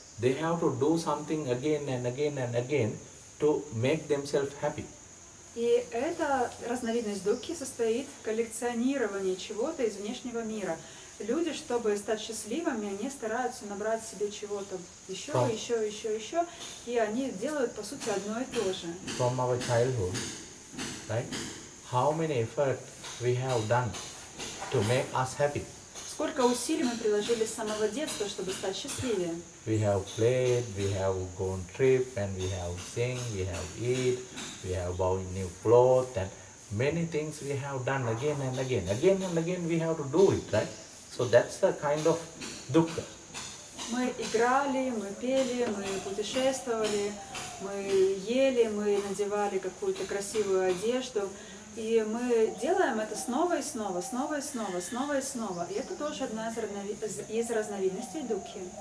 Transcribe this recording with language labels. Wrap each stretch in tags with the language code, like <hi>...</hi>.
<en>They have to do something again and again and again to make themselves happy.</en> <ru>И эта разновидность дукхи состоит в коллекционировании чего-то из внешнего мира. Люди, чтобы стать счастливыми, они стараются набрать себе чего-то еще, и они делают, по сути, одно и то же.</ru> <en>From our childhood, right? How many effort we have done to make us happy?</en> <ru>Сколько усилий мы приложили с самого детства, чтобы стать счастливее.</ru> <en>We have played, we have gone trip, and we have sing, we have eat, we have bought new clothes, and many things we have done again and again. Again and again we have to do it, right? So that's the kind of dukkha.</en> <ru>Мы играли, мы пели, мы путешествовали, мы ели, мы надевали какую-то красивую одежду. И мы делаем это снова и снова, снова и снова, снова и снова. И это тоже одна из разновидностей дукхи.</ru>